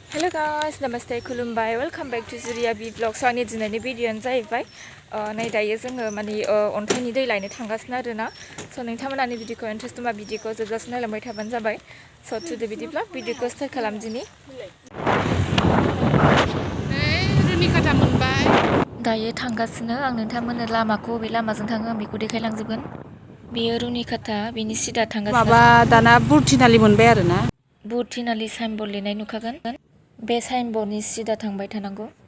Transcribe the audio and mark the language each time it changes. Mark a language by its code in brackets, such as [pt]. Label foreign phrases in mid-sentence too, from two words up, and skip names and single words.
[en] guys, namaste, खुलुमबाय, welcome back to Zuriya B vlog. [brx] So आंनि दिनैनि भिडिअ'आनो जाहैबाय नै दायो जोङो माने अन्थाइनि दै लायनो थांगासिनो आरोना. So नोंथांमोना आंनि भिडिअ'खौ इन्टारेस्ट दंबा भिडिअ'खौ जोबजासिम नायलांबाय थाबानो जाबाय. [en] So today [brx] बिदिब्ला भिडिअ'खौ स्टार्ट खालामदिनि. रुनिकाटा मोनबाय. दायो थांगासिनो आं नोंथांमोननो लामाखौ बबे लामाजों थाङो आं बेखौ देखायलांजोबगोन. बेयो रुनिकाटा बेनि सिदा थांगासिनो. माबा दाना बुरथिनालि मोनबाय आरोना. बुरथिनालि साइनबर्ड लिरनाय नुखागोन. बे साइनबर्डनि सिदा थांबाय थानांगौ.